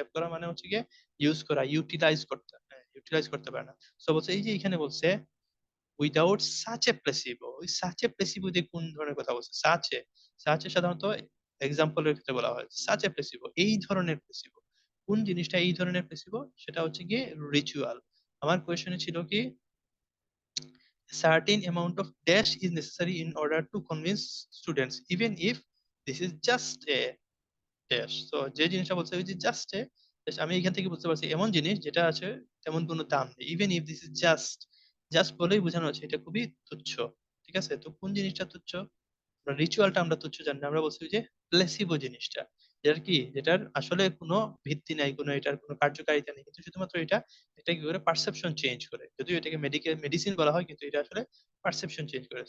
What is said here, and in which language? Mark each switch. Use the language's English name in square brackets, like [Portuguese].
[Bangla] Tap করা মানে হচ্ছে গিয়ে ইউজ করা, ইউটিলাইজ করতে পারে না। সো বলছে এই যে এখানে বলছে [English] without such a placebo, [Bangla] ওই সাচ এ প্লেসিবো দিয়ে কোন ধরনের কথা বলছে, সাচে সাধারণত এক্সাম্পলের ক্ষেত্রে বলা হয় সাচ এ প্লেসিবো, এই ধরনের প্লেসিবো। কোন জিনিসটা এই ধরনের প্লেসিবো, সেটা হচ্ছে গিয়ে রিচুয়াল। আমার কোয়েশনে ছিল কি, [English] certain amount of dash is necessary in order to convince students even if this is just a dash। [Bangla] তো যে জিনিসটা বলছে ওই যে জাস্ট এ, আমি এখান থেকে বুঝতে পারছি এমন জিনিস যেটা আছে তেমন কোনো দাম নেই, [English] even if this is just, [Bangla] just বলেই বোঝানো হচ্ছে এটা খুবই তুচ্ছ। ঠিক আছে, তো কোন জিনিসটা তুচ্ছ, রিচুয়ালটা আমরা তুচ্ছ জানি না, আমরা বলছি যে প্লেসিবো জিনিসটা, যেটার কি, যেটার আসলে কোনো ভিত্তি নাই, কোনো এটার কোনো কার্যকারিতা নেই, কিন্তু শুধুমাত্র এটা কি করে পারসেপশন চেঞ্জ করে, যদিও এটাকে মেডিসিন বলা হয়, কিন্তু এটা আসলে পারসেপশন চেঞ্জ করে।